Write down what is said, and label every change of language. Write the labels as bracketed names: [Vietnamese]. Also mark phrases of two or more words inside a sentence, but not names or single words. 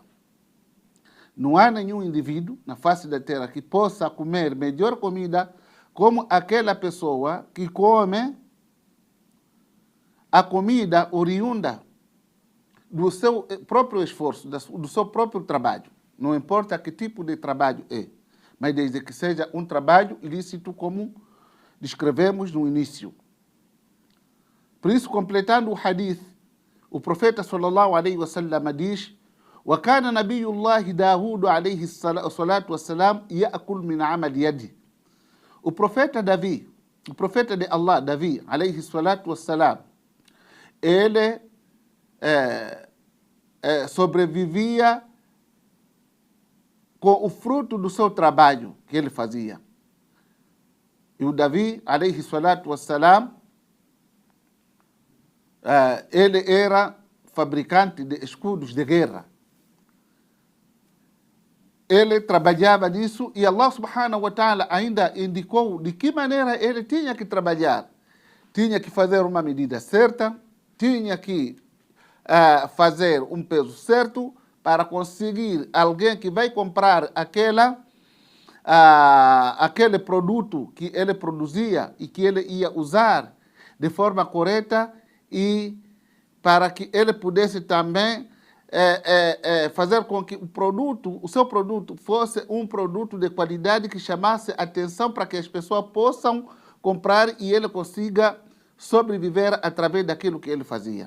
[Portuguese] Não há nenhum indivíduo na face da terra que possa comer melhor comida como aquela pessoa que come a comida oriunda do seu próprio esforço, do seu próprio trabalho. Não importa que tipo de trabalho é, mas desde que seja um trabalho ilícito, como descrevemos no início. Por isso, completando o hadith, o profeta [Arabic] صلى الله عليه وسلم [Portuguese] diz: [Arabic] وكان نبي الله داود عليه الصلاة والسلام يأكل من عمل يده. [Portuguese] O profeta Davi, o profeta de Allah, Davi, [Arabic] عليه الصلاة والسلام, [Portuguese] ele sobrevivia com o fruto do seu trabalho que ele fazia. E o Davi, [Arabic] عليه الصلاة والسلام, [Portuguese] ele era fabricante de escudos de guerra. ele trabalhava nisso e Allah [Arabic] سبحانه وتعالى [Portuguese] ainda indicou de que maneira ele tinha que trabalhar. Tinha que fazer uma medida certa, tinha que fazer um peso certo para conseguir alguém que vai comprar aquele produto que ele produzia e que ele ia usar de forma correta e para que ele pudesse também fazer com que o seu produto fosse um produto de qualidade que chamasse atenção para que as pessoas possam comprar e ele consiga sobreviver através daquilo que ele fazia.